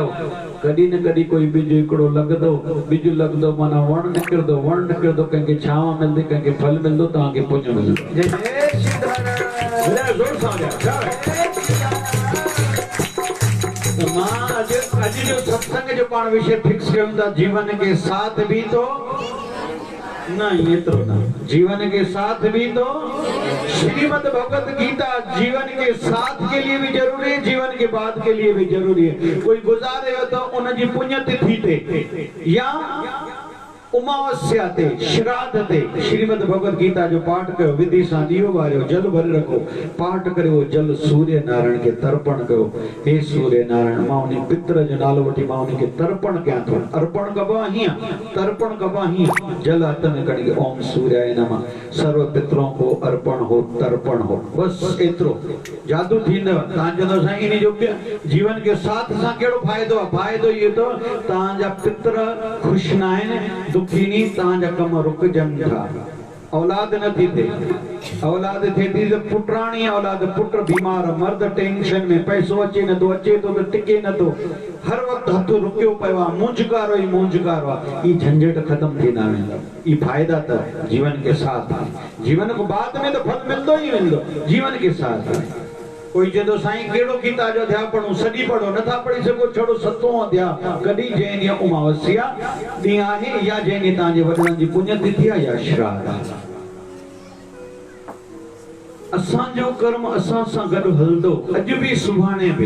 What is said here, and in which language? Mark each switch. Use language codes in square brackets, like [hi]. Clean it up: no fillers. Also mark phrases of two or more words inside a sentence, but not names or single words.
[sd] कॾहिं न कॾहिं कोई बिज हिकिड़ो लॻंदो, बिज लॻंदो माना वण निकिरंदो, वण निकिरंदो, कंहिंखे छांव मिलंदी, कंहिंखे फल मिलंदो, तव्हांखे पुञ मिलंदो। अॼु जो सत्संग जो पाण विषय फिक्स कयूं था, [hi] जीवन के साथ भी तो [sd] न, एतिरो न, [hi] जीवन के साथ भी तो। श्रीमद् भगवत गीता जीवन के साथ के लिए भी जरूरी है, जीवन के बाद के लिए भी जरूरी है। [sd] कोई गुजारे हो तो उनजी पुण्यतिथि ते या उमावस्या ते, श्राद्ध ते श्रीमद् भगवत गीता जो पाठ कयो, विधि सां ॾीओ ॿारियो, जल भरे रखो, पाठ करियो, जल सूर्य नारायण खे तर्पण कयो। हे सूर्य नारायण, मां उन पितर जो नालो वठी मां उनखे तर्पण कयां थो। अर्पण कबो आहे हीअं, तर्पण कबो आहे हीअं, जल हथ में खणी [sa] ओम सूर्याय नमः, [hi] सर्व पितरों को अर्पण हो, तर्पण हो। [sd] बस एतिरो जादू थींदव। तव्हां चवंदव साईं इन जो [hi] जीवन के साथ [sd] सां कहिड़ो फ़ाइदो आहे? फ़ाइदो इहो अथव, तव्हांजा पितर ख़ुशि न आहिनि, दुखी नी, तव्हांजा कम रुकजनि था। औलाद नथी थिए, औलाद थिए थी त पुटराणी औलाद, पुट बीमार, मर्द टेंशन में, पैसो अचे नथो, अचे थो त टिके नथो, हर वक़्तु हथ रुकियो पियो आहे, मूंझकारो ई मूंझकारो आहे। ई झंझट ख़त्म थींदा वेंदा। ई फ़ाइदा त [hi] जीवन के साथ, जीवन को बाद में तो [sd] फल मिलंदो ई मिलंदो, [hi] जीवन के साथ। [sd] कोई चवंदो साईं कहिड़ो गीता जो अध्याय पढ़ूं? सॼी पढ़ो, नथा पढ़ी सघो, छड़ो 7वां अध्याय। कॾहिं जंहिं ॾींहुं उमावस्या ॾींहुं आहे, या जंहिं ॾींहुं तव्हांजे वॾनि जी पुण्यतिथि आहे, या श्राद्ध आहे। असांजो कर्म असां सां गॾु हलंदो, अॼु बि सुभाणे बि।